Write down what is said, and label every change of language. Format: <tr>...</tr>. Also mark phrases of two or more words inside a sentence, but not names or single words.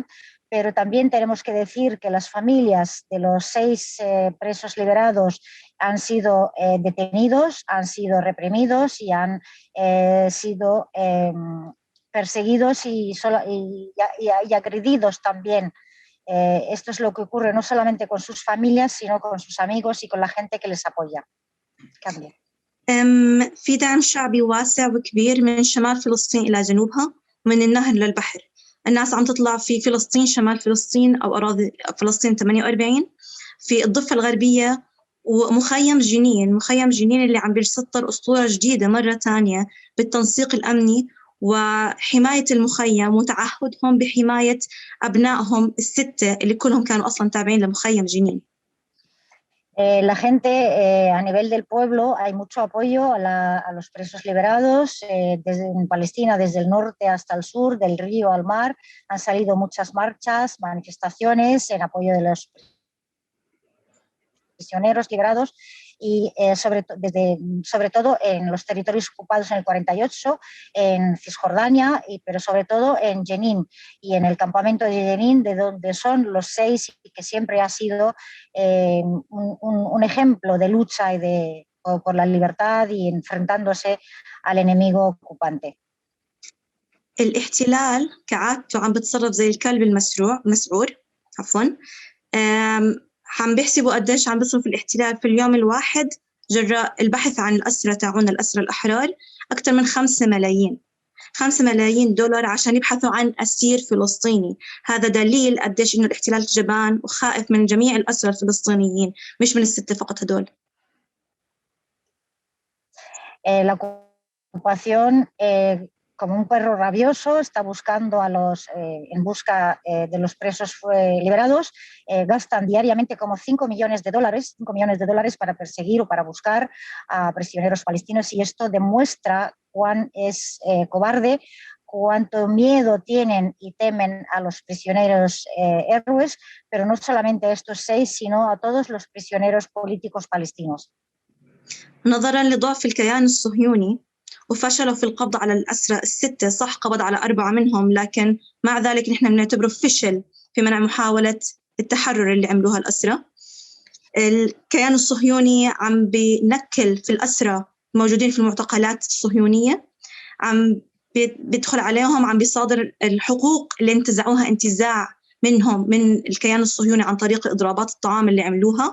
<es>Pero también tenemos que decir que las familias de los 6 presos liberados han sido detenidos, han sido reprimidos y han sido perseguidos y agredidos también. Esto es lo que ocurre no solamente con sus familias, sino con sus amigos y con la gente que les apoya. Cambia.</es> <ar>في دعم شعبي واسع وكبير من شمال فلسطين إلى جنوبها ومن النهر للبحر. الناس عم تطلع في فلسطين، شمال فلسطين أو أراضي فلسطين 48، في الضفة الغربية، ومخيم جنين. مخيم جنين اللي عم بيسطر أسطورة جديدة مرة تانية بالتنسيق الأمني وحماية المخيم وتعهدهم بحماية أبنائهم 6 اللي كلهم كانوا أصلاً تابعين لمخيم جنين.</ar> <es>La gente a nivel del pueblo hay mucho apoyo a los presos liberados en Palestina, desde el norte hasta el sur, del río al mar. Han salido muchas marchas, manifestaciones en apoyo de los prisioneros liberados y sobre todo en los territorios ocupados en el 48, en Cisjordania, pero sobre todo en Jenin y en el campamento de Jenin, de donde son los 6 y que siempre ha sido un ejemplo de lucha y por la libertad y enfrentándose al enemigo ocupante.</es> <ar>الاحتلال كعادته عم بتصرف زي الكلب المسعور عم بيحسبوا قديش عم بيصرف الاحتلال في اليوم الواحد جراء البحث عن الأسرى تاعون الأسرى الأحرار. أكثر من 5 ملايين دولار عشان يبحثوا عن أسير فلسطيني. هذا دليل قديش إنه الاحتلال جبان وخائف من جميع الأسرى الفلسطينيين، مش من ال6 فقط هدول.</ar> <es>La ocupación, como un perro rabioso, está buscando en busca de los presos liberados. Gastan diariamente como 5 millones de dólares para perseguir o para buscar a prisioneros palestinos, y esto demuestra cuán es cobarde, cuánto miedo tienen y temen a los prisioneros héroes, pero no solamente a estos 6, sino a todos los prisioneros políticos palestinos.</es> <ar>نظراً لضعف الكيان الصهيوني وفشلوا في القبض على الأسرى الستة، صح قبض على 4 منهم، لكن مع ذلك نحن بنعتبره فشل في منع محاولة التحرر اللي عملوها الأسرى. الكيان الصهيوني عم بنكل في الأسرى الموجودين في المعتقلات الصهيونية، عم بيدخل عليهم، عم بيصادر الحقوق اللي انتزعوها انتزاع منهم من الكيان الصهيوني عن طريق إضرابات الطعام اللي عملوها.</ar>